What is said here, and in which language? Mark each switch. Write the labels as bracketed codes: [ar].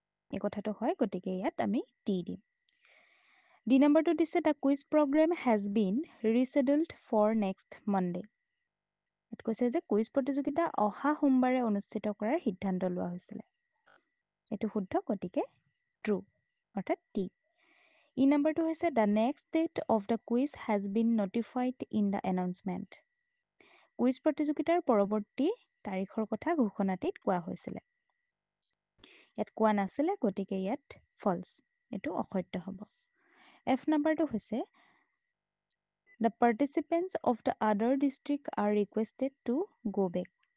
[as] এই কথাটো হয়, গতিকে ইয়াত আমি টি দিম। ডি নম্বৰটো দিছে [en] The quiz program has been rescheduled for next Monday. [as] ইয়াত কৈছে যে কুইজ প্ৰতিযোগিতা অহা সোমবাৰে অনুষ্ঠিত কৰাৰ সিদ্ধান্ত লোৱা হৈছিলে। এইটো শুদ্ধ, গতিকে ট্ৰু অৰ্থাৎ টি। ই নম্বৰটো হৈছে [en] The next date of the quiz has been notified in the announcement. [as] Quiz প্ৰতিযোগিতাৰ পৰৱৰ্তী তাৰিখৰ কথা ঘোষণাটিত কোৱা হৈছিলে। ইয়াত কোৱা নাছিলে, গতিকে ইয়াত ফলছ, এইটো অসত্য হ'ব। এফ নম্বৰটো হৈছে [en] The participants of the other district are requested to go' back.